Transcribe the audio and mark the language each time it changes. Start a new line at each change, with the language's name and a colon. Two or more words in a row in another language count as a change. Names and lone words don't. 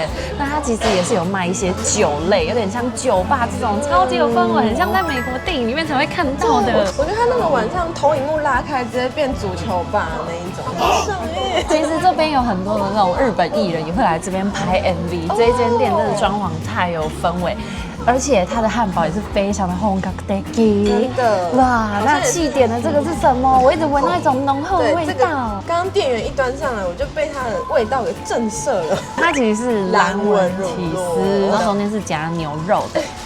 Chinese: 那它其實也是有賣一些酒類，有點像酒吧這種超級有氛圍，很像在美國電影裡面才會看到的。我覺得它那個晚上投影幕拉開，直接變足球吧那一種，很爽耶。其實這邊有很多的那種日本藝人也會來這邊拍 MV。這一間店真的裝潢太有氛圍。而且它的漢堡也是非常的本格的，真的哇！那氣點的這個是什麼？我一直聞到一種濃厚的味道。剛剛店員一端上來，我就被它的味道給震懾了。它其實是藍紋起司，然後中間是夾牛肉的。